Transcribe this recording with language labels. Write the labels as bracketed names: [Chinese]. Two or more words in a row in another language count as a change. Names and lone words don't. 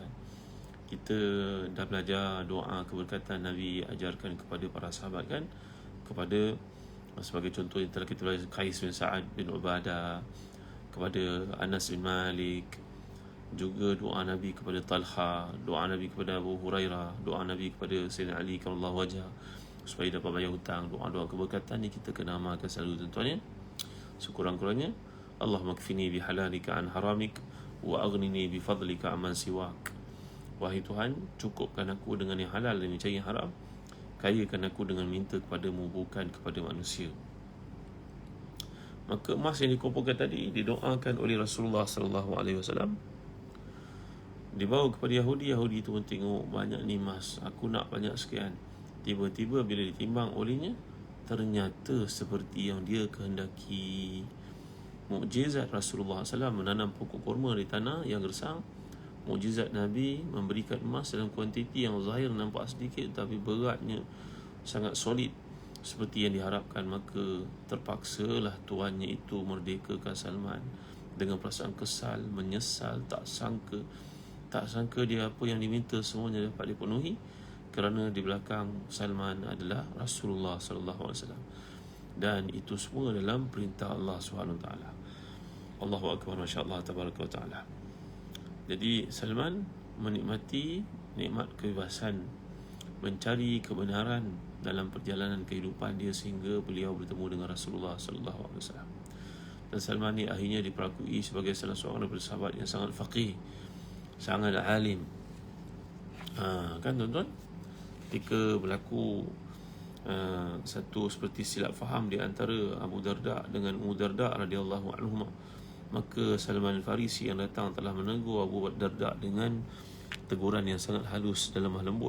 [Malay] Kita dah belajar doa keberkatan Nabi ajarkan kepada para sahabat kan, kepada, sebagai contoh yang telah kita belajar, Qais bin Sa'ad bin Ubadah, kepada Anas bin Malik, juga doa Nabi kepada Talha, doa Nabi kepada Abu Hurairah, doa Nabi kepada Sayyidina Ali [Arabic] كرم الله وجهه [Malay] supaya dapat bayar hutang. Doa-doa keberkatan ni kita kena amalkan selalu, tuan-tuan ya. Sekurang-kurangnya, [Arabic] اللهم اكفني بحلالك عن حرامك وأغنني بفضلك عمن سواك. [Malay] Wahai Tuhan, cukupkan aku dengan yang halal dan mencari yang haram, kayakan aku dengan minta kepadamu, bukan kepada manusia. Maka emas yang dikumpulkan tadi didoakan oleh Rasulullah SAW, dibawa kepada Yahudi. Yahudi itu pun tengok, banyak ni emas, aku nak banyak sekian. Tiba-tiba bila ditimbang olehnya, ternyata seperti yang dia kehendaki. Mukjizat Rasulullah SAW menanam pokok kurma di tanah yang gersang. Mukjizat Nabi memberikan emas dalam kuantiti yang zahir nampak sedikit, tapi beratnya sangat solid seperti yang diharapkan. Maka terpaksalah tuannya itu merdekakan Salman dengan perasaan kesal, menyesal, tak sangka dia apa yang diminta semuanya dapat dipenuhi. kerana di belakang Salman adalah Rasulullah [Arabic] صلى الله عليه وسلم, [Malay] dan itu semua dalam perintah Allah [Arabic] سبحانه وتعالى. الله أكبر, ما شاء الله تبارك وتعالى. [Malay] Jadi Salman menikmati nikmat kebebasan mencari kebenaran dalam perjalanan kehidupan dia sehingga beliau bertemu dengan Rasulullah [Arabic] صلى الله عليه وسلم. [Malay] Dan Salman ni akhirnya diperakui sebagai salah seorang daripada sahabat yang sangat faqih, sangat alim. Kan tuan-tuan, ketika berlaku satu seperti silap faham di antara Abu Darda dengan Ummu Darda [Arabic] رضي الله عنهما, [Malay] maka Salman Al-Farisi yang datang telah menegur Abu Darda dengan teguran yang sangat halus dan lemah lembut.